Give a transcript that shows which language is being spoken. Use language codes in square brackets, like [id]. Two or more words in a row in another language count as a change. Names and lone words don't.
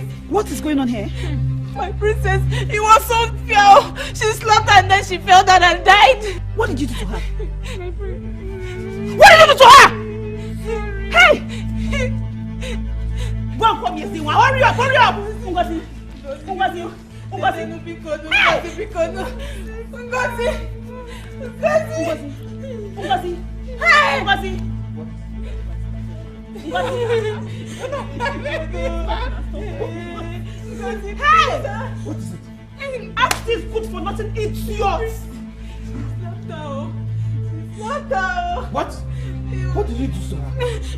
[en] What is going on here? My princess, it was so unfair. She slapped her and then she fell down and died. What did you do to her? My princess. What did you do to her? Hey! Go and come here, Ziwa. Hurry up, hurry up. Ngozi. Ngozi. Ngozi. Ngozi. Hey! Ngozi. Hey! What is it? Ask this food for nothing, it's yours. What? What did you do to her?